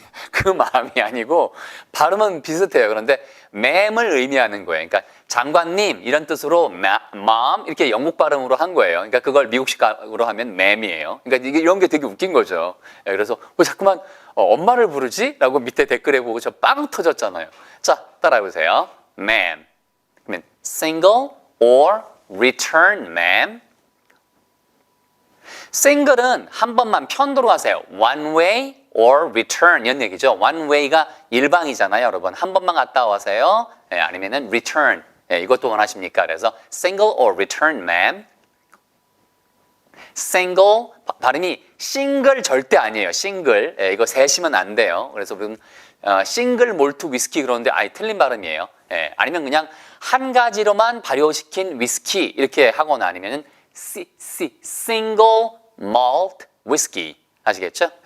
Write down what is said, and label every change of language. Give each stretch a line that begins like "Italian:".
Korean: 그 마음이 아니고 발음은 비슷해요. 그런데 ma'am을 의미하는 거예요. 그러니까 장관님 이런 뜻으로 mom 이렇게 영국 발음으로 한 거예요. 그러니까 그걸 미국식으로 하면 ma'am이에요. 그러니까 이런 게 되게 웃긴 거죠. 그래서 왜 자꾸만 엄마를 부르지? 라고 밑에 댓글에 보고 저 빵 터졌잖아요. 자, 따라해 보세요. ma'am. 그러면
English: single or return ma'am.
Korean: single은 한 번만 편도로 하세요.
English: one way or return
Korean: 이런 얘기죠. one way가 일방이잖아요, 여러분. 한 번만 갔다 와세요. 아니면은 return. 이것도 원하십니까? 그래서
English: single or return ma'am.
Korean: single 발음이 싱글 절대 아니에요. 싱글. 이거 세시면 안 돼요. 그래서 우리는 싱글 몰트 위스키 그러는데 아예 틀린 발음이에요. 아니면 그냥 한 가지로만 발효시킨 위스키 이렇게 하거나 아니면은
English: single malt whiskey
Korean: 아시겠죠?